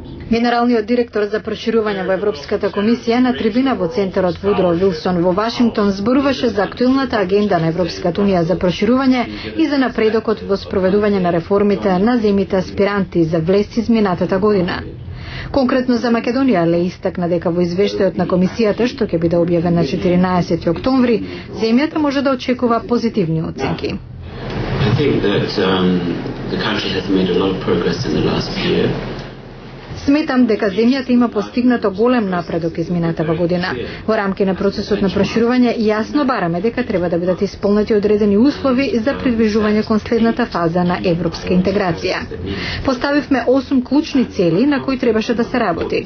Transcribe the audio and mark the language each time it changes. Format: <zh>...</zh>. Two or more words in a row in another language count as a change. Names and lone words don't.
<mk>Генералниот директор за проширување во Европската комисија на трибина во центарот Вудро Вилсон во Вашингтон зборуваше за актуелната агенда на Европската унија за проширување и за напредокот во спроведување на реформите на земјите аспиранти за влез изминатата година. Конкретно за Македонија Леј истакна дека во извештајот на комисијата, што ќе биде објавен на 14 октомври, земјата може да очекува позитивни оценки.</mk> <en>I think that the country has made a lot of progress in the last year.</en> <mk>Сметам дека земјата има постигнато голем напредок изминатава година. Во рамки на процесот на проширување јасно бараме дека треба да бидат исполнети одредени услови за придвижување кон следната фаза на европска интеграција. Поставивме 8 клучни цели на кои требаше да се работи.</mk>